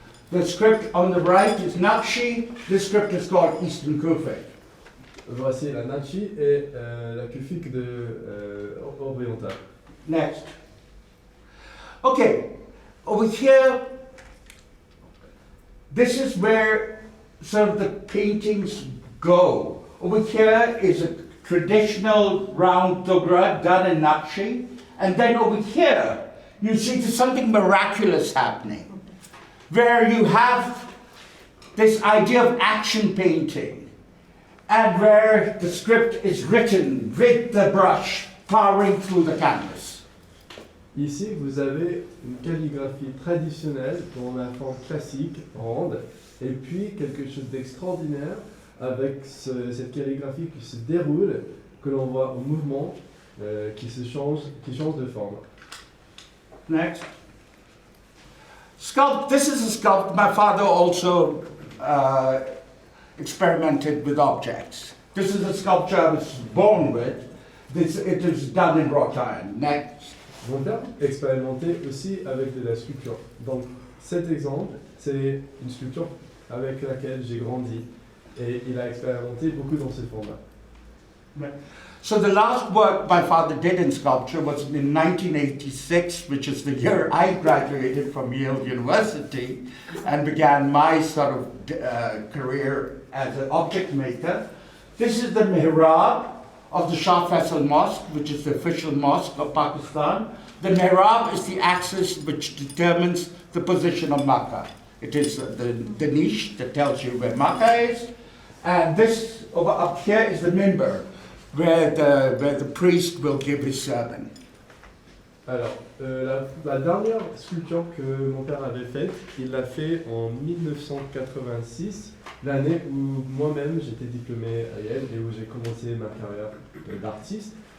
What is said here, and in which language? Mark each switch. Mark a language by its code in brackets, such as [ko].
[en] The script on the right is Naqshi. This script is called Eastern Kufic. [fr] Voici la Nachi et la Kufique orientale. [en] Next. Okay, over here, this is where sort of the paintings go. Over here is a traditional round dogra done in Naqshi, and then over here, you see there's something miraculous happening, where you have this idea of action painting, and where the script is written with the brush powering through the canvas. [fr] Ici, vous avez une calligraphie traditionnelle dans la forme classique, ronde, et puis quelque chose d'extraordinaire avec cette calligraphie qui se déroule, que l'on voit en mouvement, qui change de forme. [en] Next. This is a sculpt. My father also experimented with objects. This is a sculpture I was born with. It is done in wrought iron. Next. [fr] Mon père expérimentait aussi avec de la sculpture. Donc cet exemple, c'est une sculpture avec laquelle j'ai grandi et il a expérimenté beaucoup dans ce format. [en] Right. So the last work my father did in sculpture was in 1986, which is the year I graduated from Yale University and began my sort of career as an object maker. This is the mihrab of the Shah Faisal Mosque, which is the official mosque of Pakistan. The mihrab is the axis which determines the position of Makkah. It is the niche that tells you where Makkah is. And this over up here is the minbar, where the priest will give his sermon. [fr] Alors, la dernière sculpture que mon père avait faite, il l'a fait en 1986, l'année où moi-même j'étais diplômé à Yale et où j'ai commencé ma carrière d'artiste.